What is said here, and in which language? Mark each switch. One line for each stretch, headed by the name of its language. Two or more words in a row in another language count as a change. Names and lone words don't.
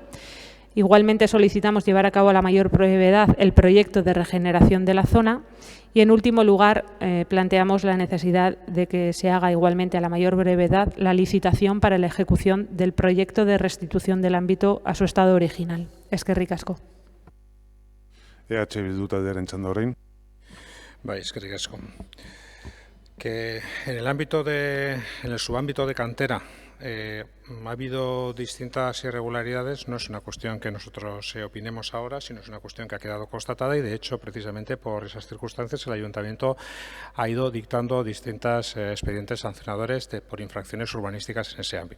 Spanish: Igualmente solicitamos llevar a cabo a la mayor brevedad el proyecto de regeneración de la zona y, en último lugar, planteamos la necesidad de que se haga igualmente a la mayor brevedad la licitación para la ejecución del proyecto de restitución del ámbito a su estado original.
Basque: Eskerrik asko. Bildu taldearen txanda orain. Bai, eskerrik asko.
Spanish: Que en el subámbito de Cantera ha habido distintas irregularidades, no es una cuestión que nosotros opinemos ahora, sino es una cuestión que ha quedado constatada y, de hecho, precisamente por esas circunstancias, el Ayuntamiento ha ido dictando distintos expedientes sancionadores por infracciones urbanísticas en ese ámbito.